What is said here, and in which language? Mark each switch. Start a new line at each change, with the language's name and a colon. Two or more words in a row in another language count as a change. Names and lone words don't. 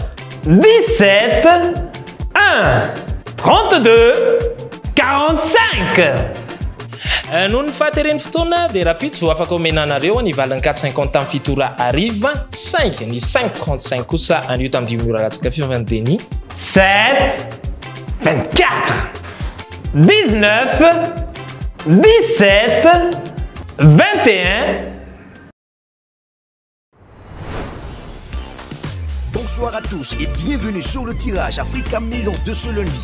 Malagasy: 17, 1, 32, 45. Noho ny fahatereny fotoana dia rapitso vao afaka omenanareo ny valiny 450 tamin'ny fito ora hariva 5 ny 535 kosa anio tamin'ny dimy ora latsaka fivavany Denis 7, 24, 19, 17, 21.
French: Bonsoir à tous et bienvenue sur le tirage Africa Millions de ce lundi.